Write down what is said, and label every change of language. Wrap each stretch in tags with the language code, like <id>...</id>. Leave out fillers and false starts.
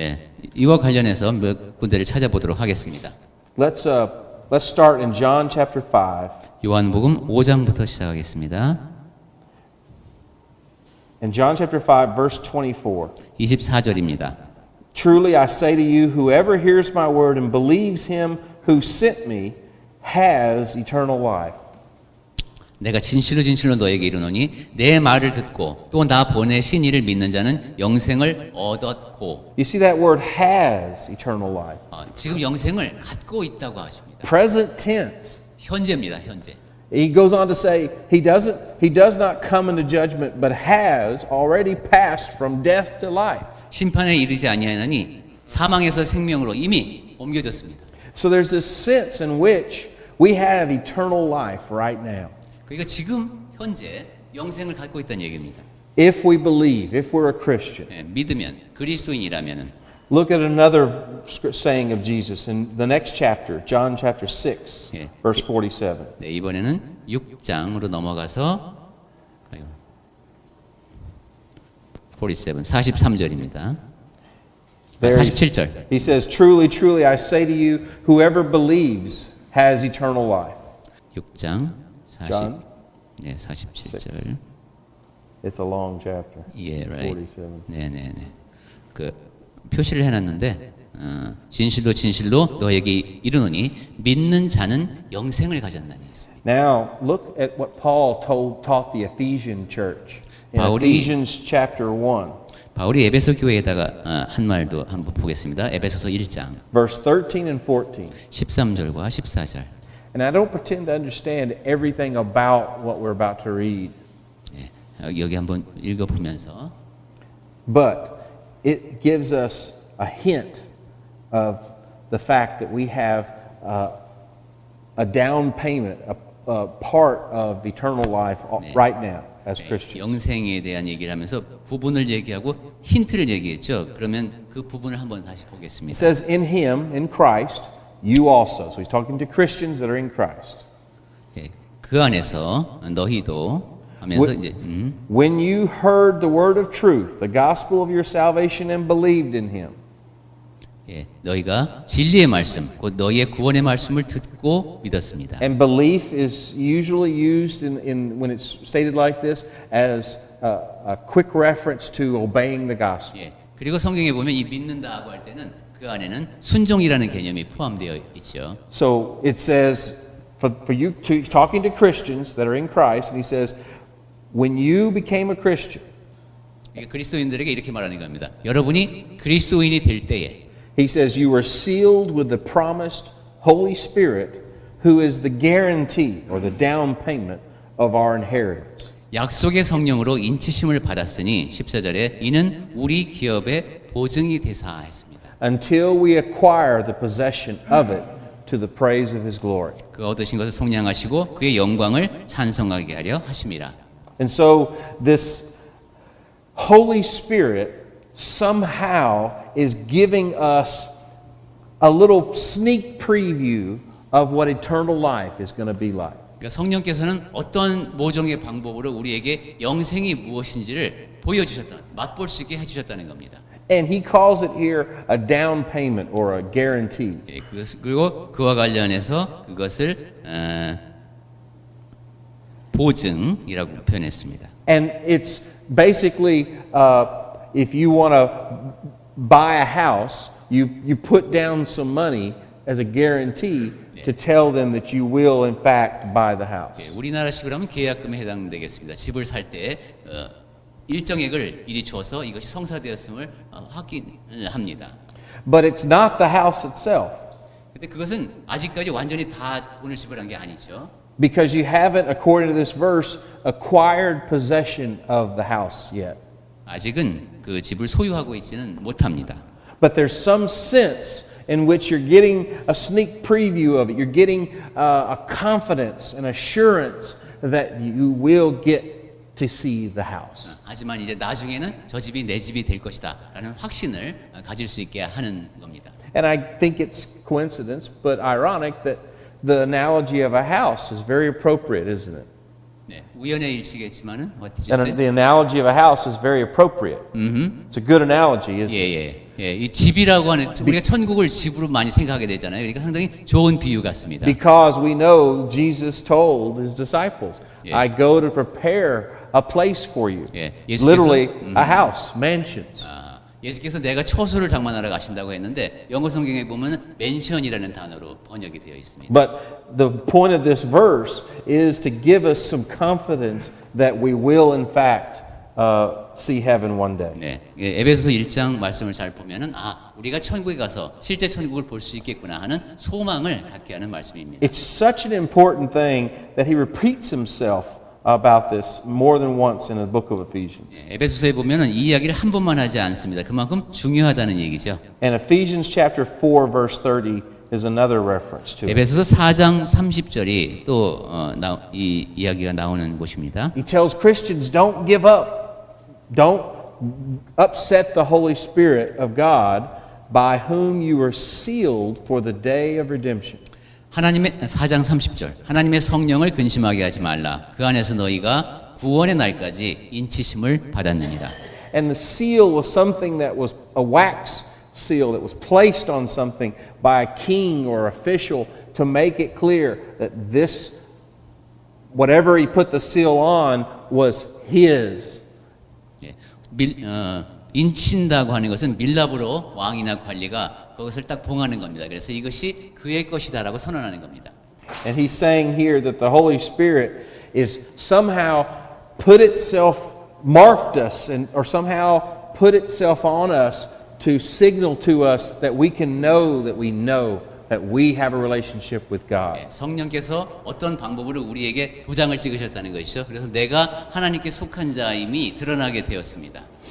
<ko>예, 이와 관련해서 몇 군데를 찾아보도록 하겠습니다.</ko> <en>Let's start in John chapter 5.</en> <ko>요한복음 5장부터 시작하겠습니다.</ko> <en>In John chapter 5, verse 24.</en> <ko>24절입니다.</ko> <en>Truly I say to you, whoever hears my word and believes him who sent me has eternal life.</en> <ko>내가 진실로 진실로 너에게 이르노니 내 말을 듣고 또 나 보내신 이를 믿는 자는 영생을 얻었고.</ko> <en>You see that word has eternal life.</en> <ko>지금 영생을 갖고 있다고 하십니다.</ko> <en>Present tense.</en> <ko>현재입니다. 현재.</ko> <en>He goes on to say he does not come into judgment but has already passed from death to life.</en> <ko>심판에 이르지 아니하나니 사망에서 생명으로 이미 옮겨졌습니다.</ko> <en>So there's this sense in which we have eternal life right now.</en> <ko>그러니까 지금 현재 영생을 갖고 있다는 얘기입니다.</ko> <en>If we believe, if we're a Christian.</en> <ko>예, 믿으면 그리스도인이라면은.</ko> <en>Look at another saying of Jesus in the next chapter, John chapter 6,</en> <ko>예.</ko> <en>verse 47.</en> <ko>네, 이번에는 6장으로 넘어가서 43절입니다. 47절.</ko> <en>He says, Truly, truly, I say to you, whoever believes has eternal life.</en> <ko>6장 40.</ko> <en>John?</en> <ko>네, 47절.</ko> <en>It's a long chapter.</en> <ko>예, right.</ko> <en>47.</en> <ko>네, 네, 네. 그 표시를 해 놨는데 진실로 진실로 너에게 이르노니 믿는 자는 영생을 가졌나니 했습니다.</ko> <en>Now, look at what Paul taught the Ephesian church. In</en> <ko>바울이-</ko> <en>Ephesians chapter 1,</en> <ko>바울이 에베소 교회에다가 한 말도 한번 보겠습니다. 에베소서 1장</ko> <en>verse 13 and 14.</en> <ko>13절과 14절.</ko> <en>And I don't pretend to understand everything about what we're about to read,</en> <ko>예, 여기 한번 읽어보면서</ko> <en>but it gives us a hint of the fact that we have a down payment, a part of eternal life right now as Christians.</en> <ko>영생에 대한 얘기를 하면서 부분을 얘기하고 힌트를 얘기했죠. 그러면 그 부분을 한번 다시</ko> <en>It</en> <ko>보겠습니다.</ko> <en>says, in him, in Christ, you also. So he's talking to Christians that are in Christ.</en> <ko>예, 그 안에서 너희도 하면서 이제</ko> <en>When you heard the word of truth, the gospel of your salvation, and believed in him.</en> <ko>예, 너희가 진리의 말씀, 곧 너희의 구원의 말씀을 듣고 믿었습니다.</ko> <en>And belief is usually used when it's stated like this as a quick reference to obeying the gospel.</en> <ko>예, 그리고 성경에 보면 이 믿는다고 할 때는 그 안에는 순종이라는 개념이 포함되어 있죠.</ko> <en>So it says, for you to talking to Christians that are in Christ, and he says, when you became a Christian,</en> <ko>이게 그리스도인들에게 이렇게 말하는 겁니다. 여러분이 그리스도인이 될 때에</ko> <en>he says, you were sealed with the promised Holy Spirit, who is the guarantee or the down payment of our inheritance.</en> <ko>약속의 성령으로 인치심을 받았으니 14절에 이는 우리 기업의 보증이 되사 했습니다.</ko> <en>Until we acquire the possession of it to the praise of his glory.</en> <ko>그 얻으신 것을 속량하시고 그의 영광을 찬송하게 하려 하심이라.</ko> <en>And so this Holy Spirit somehow is giving us a little sneak preview of what eternal life is going to be like.</en> <ko>그러니까 성령께서는 어떤 모종의 방법으로 우리에게 영생이 무엇인지를 보여주셨다, 맛볼 수 있게 해주셨다는 겁니다.</ko> <en>And he calls it here a down payment or a guarantee.</en> <ko>예, 그리고 그와 관련해서 그것을 보증이라고 표현했습니다.</ko> <en>And it's basically if you want to buy a house, you put down some money as a guarantee to tell them that you will in fact buy the house.</en> <ko>예, 우리나라식으로 하면 계약금에 해당되겠습니다. 집을 살 때 일정액을 미리 줘서 이것이 성사되었음을 확인을 합니다.</ko> <en>But it's not the house itself.</en> <ko>근데 그것은 아직까지 완전히 다 돈을 지불한 게 아니죠.</ko> <en>Because you haven't, according to this verse, acquired possession of the house yet.</en> <ko>아직은 그 집을 소유하고 있지는 못합니다.</ko> <en>But there's some sense in which you're getting a sneak preview of it. You're getting a confidence, an assurance that you will get to see the house.</en> <ko>하지만 이제 나중에는 저 집이 내 집이 될 것이다라는 확신을 가질 수 있게 하는 겁니다.</ko> <en>And I think it's coincidence, but ironic that the analogy of a house is very appropriate, isn't it?</en> <ko>네, 우연의 일치겠지만은</ko> <en>what did you And say? the analogy of a house is very appropriate. It's a good analogy, isn't it?</en> <ko>예. 이 집이라고 하는 우리가 천국을 집으로 많이 생각하게 되잖아요. 그러니까 상당히 좋은 비유 같습니다.</ko> <en>Because we know Jesus told his disciples, Yeah. I go to prepare a place for you.</en> <ko>예, 예수께서</ko> <en>Literally a house, mansions.</en> <ko>예수께서 내가 처소를 장만하러 가신다고 했는데 영어 성경에 보면 맨션이라는 단어로 번역이 되어 있습니다.</ko> <en>But the point of this verse is to give us some confidence that we will in fact see heaven one day.</en> <ko>네, 에베소서 1장 말씀을 잘 보면은 우리가 천국에 가서 실제 천국을 볼 수 있겠구나 하는 소망을 갖게 하는 말씀입니다.</ko> <en>It's such an important thing that he repeats himself about this more than once in the book of Ephesians.</en> <ko>에베소서에 보면은 이 이야기를 한 번만 하지 않습니다. 그만큼 중요하다는 얘기죠.</ko> <en>And Ephesians chapter 4 verse 30 is another reference to it.</en> <ko>에베소서 4장 30절이 또 이 이야기가 나오는 곳입니다.</ko> <en>He tells Christians, don't give up. Don't upset the Holy Spirit of God by whom you are sealed for the day of redemption.</en> <ko>하나님의 4장 30절 하나님의 성령을 근심하게 하지 말라. 그 안에서 너희가 구원의 날까지 인치심을 받았느니라.</ko> <en>And the seal was something that was a wax seal that was placed on something by a king or official to make it clear that this, whatever he put the seal on, was his.</en> <ko>예, 인친다고 하는 것은 밀랍으로 왕이나 관리가 그것을 딱 봉하는 겁니다. 그래서 이것이 그의 것이다라고 선언하는 겁니다.</ko> <en>And he's saying here that the Holy Spirit is somehow put itself, marked us, or somehow put itself on us to signal to us that we can know that we have a relationship with God.</en> <ko>예, 성령께서 어떤 방법으로 우리에게 도장을 찍으셨다는 것이죠. 그래서 내가 하나님께 속한 자임이 드러나게 되었습니다.</ko>